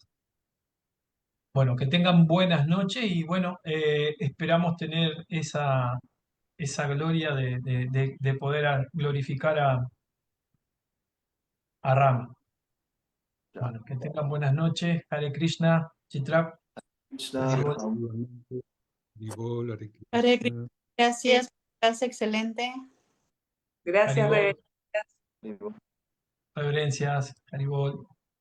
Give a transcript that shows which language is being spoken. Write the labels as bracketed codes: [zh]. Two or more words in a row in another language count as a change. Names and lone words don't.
[es] Bueno, que tengan buenas noches y bueno, esperamos tener esa gloria de poder glorificar a Rama. Bueno, que tengan buenas noches. Hare Krishna, Chitrap, Krishna, Haribol. Igualmente, Haribol, Hare Hare Krishna. Krishna, gracias, clase excelente. Gracias, Haribol, Rebeca. Prabhu. reverencias, Haribol.